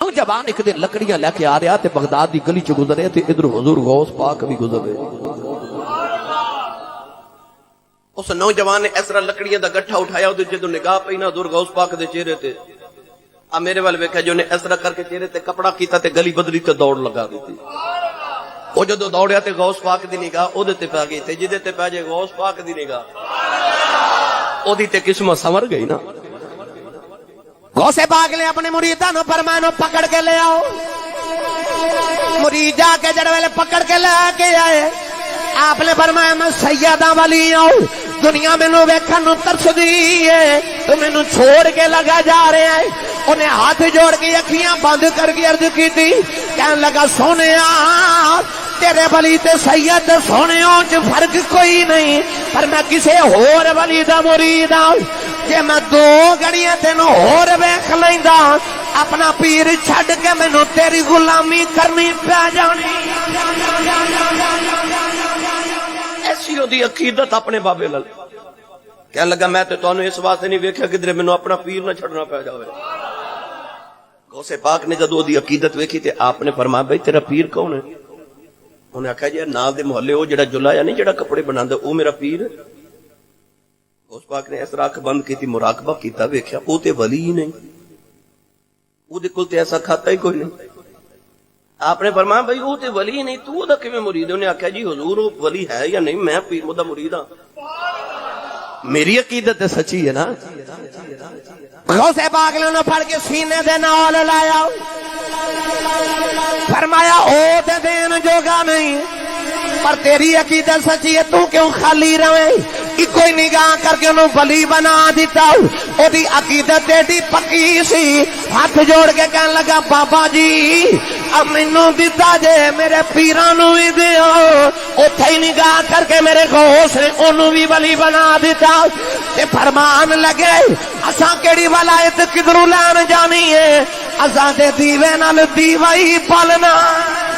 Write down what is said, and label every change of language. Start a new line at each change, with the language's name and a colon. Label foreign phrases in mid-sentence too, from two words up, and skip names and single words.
Punjabi: نوجوان ایک دن لکڑیاں لے کے آ رہا تے بغداد دی گلی چ گزرے تے ادھر حضور غوث پاک بھی گزر رہے. اس نوجوان نے اس طرح لکڑیاں دا گٹھا اٹھایا تے جدوں نگاہ پئی نا حضور غوث پاک دے چہرے تے آ میرے ول ویکھیا جو نے اس طرح کر کے چہرے تے کپڑا کیتا تے گلی بدلی تے دوڑ لگا دیتی. او جدوں دوڑیا تے غوث پاک دی نگاہ او دے تے پے گئی تے جدے تے پے جے غوث پاک دی نگاہ او دی تے قسمت سنور گئی نا. غوث پاک نے اپنے مریداں نو فرمایا پکڑ کے لے آؤ. مرید جا کے جڑے ویلے پکڑ کے لے کے آئے آپ نے فرمایا میں سیدہ ولی ہوں دنیا میں نو ویکھن نو ترس دی ہے تو میں نو چھوڑ کے لگا جا رہے ہیں. انہیں ہاتھ جوڑ کے اکھیاں بند کر کے عرض کی تھی کہنے لگا سونیا تیرے ولی تے سید سونیوں چ فرق کوئی نہیں پر میں کسے ہور ولی دا مرید ہوں. جے میں دو گھڑیاں تینوں ہور ویکھ لیندا اپنا پیر چھڈ کے مینوں تیری غلامی کرنی پے جانی. ایسی دی عقیدت اپنے بابے لال کہنے لگا میں تے تانوں اس واسطے نہیں ویکھیا کدھر مینوں اپنا پیر نہ چھڈنا پے جاوے. غوث پاک نے جدوں دی عقیدت ویکھی تے آپ نے فرمایا بھائی تیرا پیر کون ہے؟ انہیں آخیا جی نال دے محلے وہ جڑا جلایا نہیں جڑا کپڑے بناندا او میرا پیر. غوث پاک نے اس طرح اکھ بند کیتی مراقبہ کیتا ویکھیا او تے ولی ہی نہیں او دے کول تے ایسا کھاتا ہی کوئی نہیں. آپ نے فرمایا بھائی وہ تے ولی ہی نہیں تو دا کیویں مرید ہے؟ انہیں آخیا جی حضور وہ ولی ہے یا نہیں میں پیر دا مرید ہاں. میری عقیدت سچی ہے نا. غوث پاک نے انہوں پھڑ کے سینے دے نال لایا فرمایا او تے دین جوگا نہیں پر تیری عقیدت سچی ہے تو کیوں خالی رہے. کوئی نگاہ کر کے انہوں ولی بنا دیتا او دی عقیدت ایڈی پکی سی ہاتھ جوڑ کے کہنے لگا بابا جی اب مینوں دتا جے میرے پیراں نوں وی دیو. اوتھے ہی نگاہ کر کے میرے غوث نے انہوں بھی ولی بنا دیتا تے فرمان لگے اساں کیڑی ولایت کدھروں لین جانی ہے اساں تے دیوے نال دیوا ہی پالنا.